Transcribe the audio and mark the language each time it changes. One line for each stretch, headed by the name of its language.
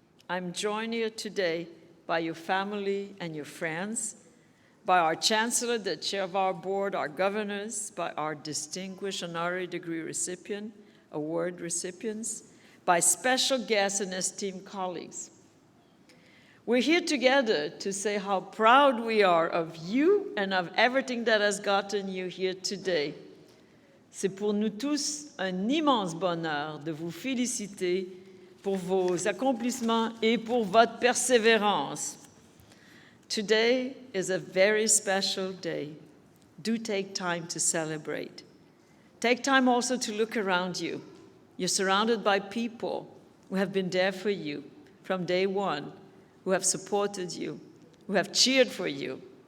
English: I'm joined here today by your family and your friends, by our Chancellor, the chair of our board, our governors, by our distinguished honorary degree recipient, award recipients, by special guests and esteemed colleagues. We're here together to say how proud we are of you and of everything that has gotten you here today.
French: C'est pour nous tous un immense bonheur de vous féliciter pour vos accomplissements et pour votre persévérance.
English: Today is a very special day. Do take time to celebrate. Take time also to look around you. You're surrounded by people who have been there for you from day one, who have supported you, who have cheered for you.